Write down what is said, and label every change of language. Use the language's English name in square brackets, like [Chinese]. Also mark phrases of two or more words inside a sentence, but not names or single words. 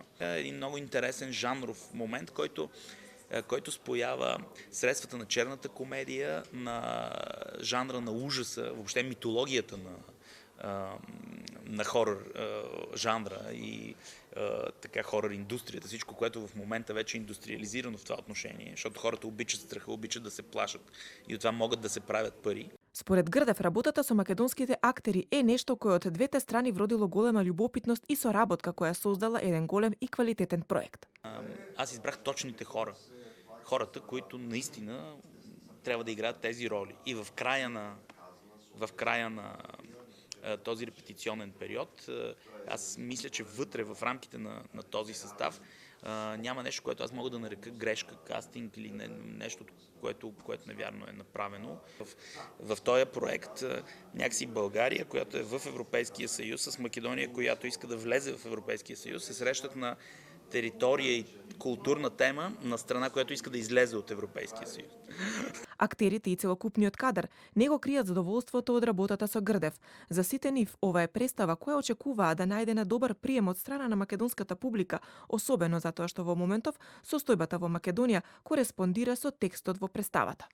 [Bulgarian] Е един много интересен жанров момент, който споява средствата на черната комедия, на жанра на ужаса, въобще митологията на хорър жанра и така хорър индустрията, всичко, което в момента вече е индустриализирано в това отношение, защото хората обичат страха, обичат да се плашат и от това могат да се правят пари. [Macedonian] Според Грдев, работата со македонските актери е нешто кое од двете страни вродило голема љубопитност и соработка која создала еден голем и квалитетен проект. [Bulgarian] Аз избрах точните хора. Хората, които наистина трябва да играят тези роли. И в края на този репетиционен период, аз мисля, че вътре в рамките на този състав няма нещо, което аз мога да нарека грешка, кастинг или нещо, което невярно е направено. В този проект някакси България, която е в Европейския съюз, с Македония, която иска да влезе в Европейския съюз, се срещат на територия и културна тема на страна, която иска да излезе от Европейския съюз. [Macedonian] Актерите и целокупниот кадар не го кријат задоволството од работата со Грдев. За сите нив ова е представа која очекуваа да најде на добар прием од страна на македонската публика, особено затоа што во моментов состојбата во Македонија кореспондира со текстот во представата.